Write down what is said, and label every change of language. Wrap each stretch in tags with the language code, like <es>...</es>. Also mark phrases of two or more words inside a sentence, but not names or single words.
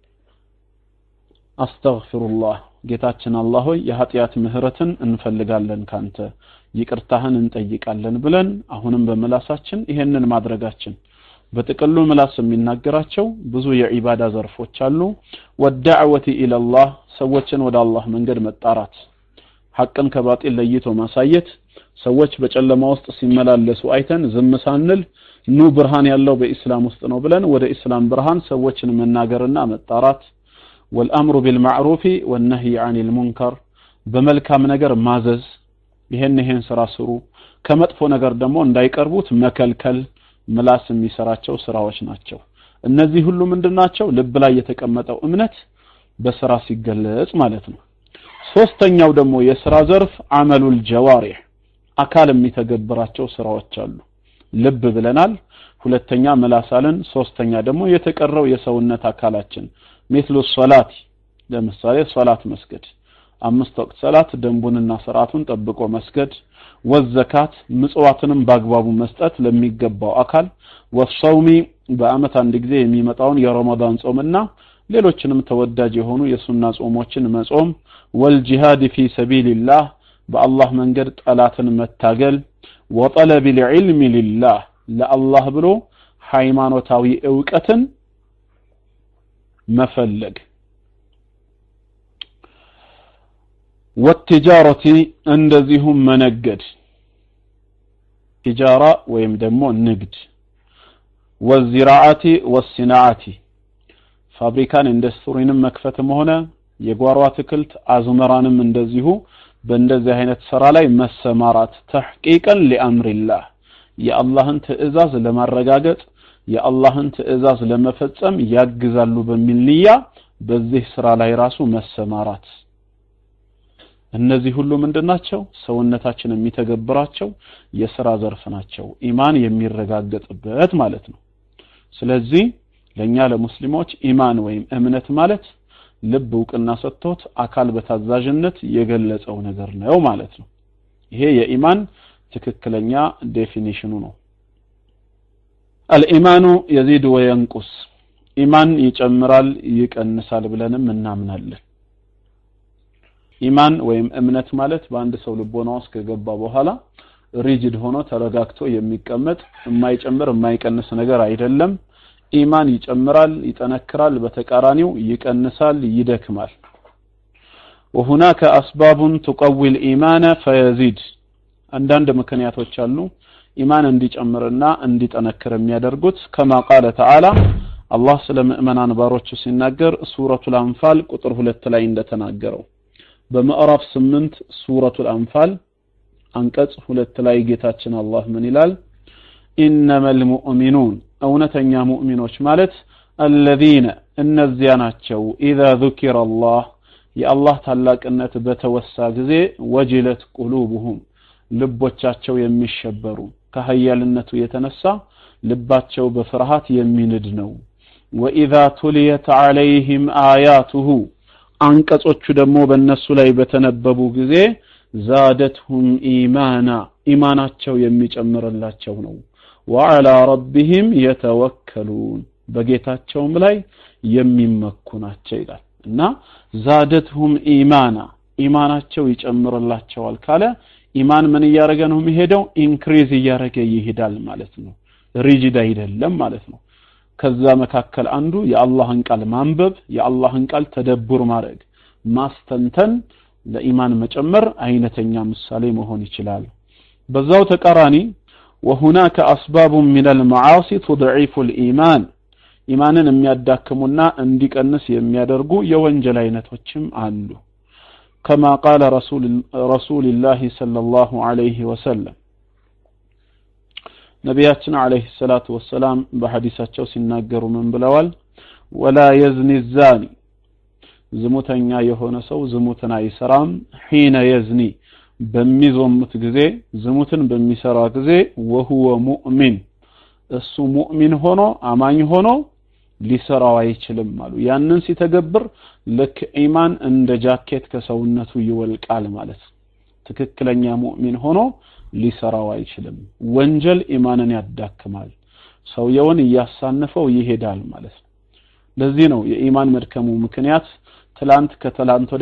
<am>አስተግፊሩላህ ጌታችን አላህ ሆይ የኃጢያት ምህረትን እንፈልጋለን ካንተ ይቅርታህን እንጠይቃለን ብለን አሁንም በመላሳችን ይሄንን ማድረጋችን በጥቅሉ መላስ የሚናገራቸው ብዙ የዒባዳ ዘርፎች አሉ ወዳዕወቲ ኢላላህ ሰዎችን ወደ አላህ መንገድ መጣራት ሐቅን ከባጢል ለይቶ ማሳየት ሰዎች በጨለማ ውስጥ ሲመላለሱ አይተን ዝም ሳንል ኑ ብርሃን ያለው በእስላም ውስጥ ነው ብለን ወደ እስላም ብርሃን ሰዎችን መናገርና መጣራት</am> <ar>والامر بالمعروف والنهي عن المنكر</ar> <am>በመልካም ነገር ማዘዝ ይሄን ስራ ስሩ ከመጥፎ ነገር ደግሞ እንዳይቀርቡት መከልከል ምላስ የሚሰራቸው ስራዎች ናቸው እነዚህ ሁሉ ምንድናቸው ልብ ላይ የተቀመጠው እምነት በስራ ሲገለጽ ማለት ነው ሶስተኛው ደግሞ የስራ ዘርፍ</am> <ar>أعمال الجوارح</ar> <am>አካል የሚተገብራቸው ስራዎች አሉ ልብ ብለናል ሁለተኛ ምላሳልን ሶስተኛ ደግሞ የተቀረው የሰውነት አካላችን</am> <ar>مثل الصلاه</ar> <am>ለምሳሌ ሶላት መስገድ አምስት ወቅት ሶላት ደንቡንና ስርዓቱን ጠብቆ መስገድ ወዘካት ምጽዋትንም በአግባቡ መስጠት ለሚገባው አካል ወሶሚ በአመት አንድ ጊዜ የሚመጣውን የረመዳን ጾምና ሌሎችንም ተወዳጅ የሆኑ የሱና ጾሞችን መጾም</am> <ar>والجهاد في سبيل الله</ar> <am>በአላህ መንገድ ጠላትን መታገል</am> <ar>وطلب العلم لله</ar> <am>ለአላህ ብሎ ሃይማኖታዊ ዕውቀትን መፈለግ والتجارة እንደዚሁም መነገድ تجارة ወይም ደግሞ ንግድ</am> <ar>والزراعة والصناعة</ar> <am>ፋብሪካን ኢንዱስትሪንም መክፈትም ሆነ የጓሮ አትክልት አዝመራንም እንደዚሁ በእንደዚህ አይነት ስራ ላይ መሰማራት</am> <ar>تحقيقا لأمر الله</ar> <am>የአላህን ትእዛዝ ለማረጋገጥ የአላህን ትእዛዝ ለመፈጸም ያግዛሉ በሚል ንያ በዚህ ስራ ላይ ራሱ መሰማራት እነዚህ ሁሉ ምንድናቸው ሰውነታችን የሚተገብራቸው የሥራ ዘርፍ ናቸው ኢማን የሚረጋገጥበት ማለት ነው ስለዚህ ለኛ ለሙስሊሞች ኢማን ወይም እምነት ማለት ልብ ዕውቅና ሰጥቶት አካል በታዛዥነት የገለጸው ነገር ነው ማለት ነው ይሄ የኢማን ትክክለኛ ዴፊኒሽኑ ነው</am> <ar>الإيمان يزيد وينقص</ar> <am>ኢማን ይጨምራል ይቀንሳል ብለንም እናምናለን ኢማን ወይም እምነት ማለት በአንድ ሰው ልቦና ውስጥ ከገባ በኋላ ሪጂድ ሆኖ ተረጋግቶ የሚቀመጥ የማይጨምር የማይቀንስ ነገር አይደለም ኢማን ይጨምራል ይጠነክራል በተቃራኒው ይቀንሳል ይደክማል</am> <ar>وهناك أسباب تقوي الإيمان فيزيد</ar> <am>አንዳንድ ምክንያቶች አሉ ኢማን እንዲጨምርና እንዲጠነክር የሚያደርጉት</am> <ar>كما قال تعالى الله</ar> <am>ስለ ሙእሚናን ባሮቹ ሲናገር ሱረቱል አንፋል ቁጥር 2 ላይ እንደተናገረው በምዕራፍ 8 ሱረቱል አንፋል አንቀጽ 2 ላይ ጌታችን አላህ ምን ይላል</am> <ar>إنما المؤمنون</ar> <am>እውነተኛ ሙእሚኖች ማለት الذين እነዚያ ናቸው</am> <ar>اذا ذكر الله</ar> <am>የአላህ ታላቅነት በተወሳ ጊዜ</am> <ar>وجلت قلوبهم</ar> <am>ልቦቻቸው የሚሸበሩ ከሀያልነቱ የተነሳ ልባቸው በፍርሃት የሚንድ ነው</am> <ar>وإذا تليت عليهم آياته</ar> <am>አንቀጾቹ ደግሞ በእነሱ ላይ በተነበቡ ጊዜ زادتهم إيمانا ኢማናቸው የሚጨምርላቸው ነው</am> <ar>وعلى ربهم يتوكلون</ar> <am>በጌታቸውም ላይ የሚመኩ ናቸው ይላል እና</am> <ar>زادتهم إيمانا</ar> <am>ኢማናቸው ይጨምርላቸዋል ካለ ኢማን ምን ያረገ ነው የሚሄደው ኢንክሪዝ ያረገ ይሄዳል ማለት ነው ሪጂድ አይደለም ማለት ነው ከዛ መካከል አንዱ የአላህን ቃል ማንበብ የአላህን ቃል ተደብር ማድረግ ማስተንተን ለኢማን መጨመር አይነተኛ ምሳሌ መሆን ይችላል በዛው ተቃራኒ</am> <ar>وهناك أسباب من المعاصي تضعف الإيمان</ar> <am>ኢማንን የሚያዳክሙና እንዲቀንስ የሚያደርጉ የወንጀል አይነቶችም አሉ</am> <ar>كما قال رسول الله صلى الله عليه وسلم</ar> <am>ነቢያችን</am> <ar>عليه الصلاة والسلام</ar> <am>በሐዲሳቸው ሲናገሩ ምን ብለዋል</am> <ar>ولا يزني الزاني</ar> <am>ዝሙተኛ የሆነ ሰው ዝሙትን አይሰራም</am> <ar>حين يزني</ar> <am>በሚዞምት ጊዜ ዝሙትን በሚሰራ ጊዜ</am> <ar>وهو مؤمن</ar> <am>እሱ ሙእሚን ሆኖ አማኝ ሆኖ ሊሰራው አይችልም ማለት ያንን ሲተገብር ለክ ኢማን እንደ ጃኬት ከሰውነቱ ይወልቃል ማለት ትክክለኛ ሙእሚን ሆኖ ሊሰራው አይችልም ወንጀል ኢማንን ያዳክማል ሰውየውን ያሳነፈው ይሄዳል ማለት ለዚህ ነው የኢማን መድከሙ ምክንያት ትላንት ከተላንት ወዲያ</am>